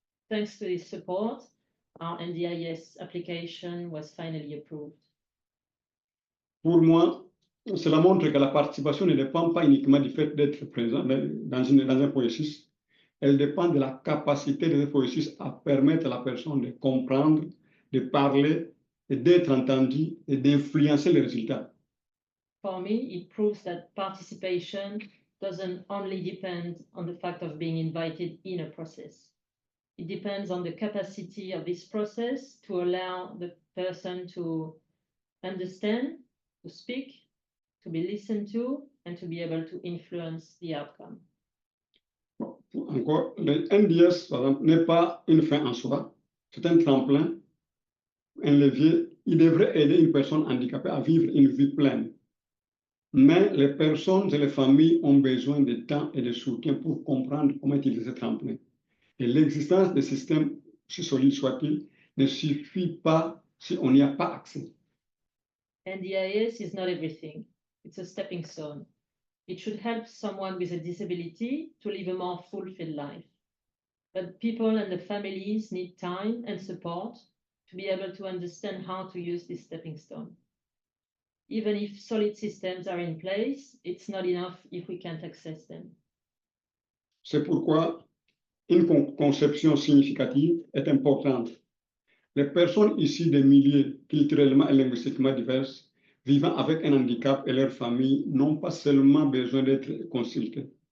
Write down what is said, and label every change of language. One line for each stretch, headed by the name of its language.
English: Thanks to this support, our NDIS application was finally approved.
French: Pour moi, cela montre que la participation ne dépend pas uniquement du fait d'être présent dans un processus. Elle dépend de la capacité de ce processus à permettre à la personne de comprendre, de parler, et d'être entendue et d'influencer les résultats.
English: For me, it proves that participation doesn't only depend on the fact of being invited in a process. It depends on the capacity of this process to allow the person to understand, to speak, to be listened to, and to be able to influence the outcome.
French: Encore, le NDS, par exemple, n'est pas une fin en soi. C'est un tremplin, un levier. Il devrait aider une personne handicapée à vivre une vie pleine. Mais les personnes et les familles ont besoin de temps et de soutien pour comprendre comment utiliser ce tremplin. Et l'existence des systèmes, si solides soient-ils, ne suffit pas si on n'y a pas accès.
English: NDIS is not everything. It's a stepping stone. It should help someone with a disability to live a more fulfilled life. But people and the families need time and support to be able to understand how to use this stepping stone. Even if solid systems are in place, it's not enough if we can't access them.
French: C'est pourquoi une conception significative est importante. Les personnes issues des milieux culturellement et linguistiquement divers, vivant avec un handicap et leurs familles, n'ont pas seulement besoin d'être consultées.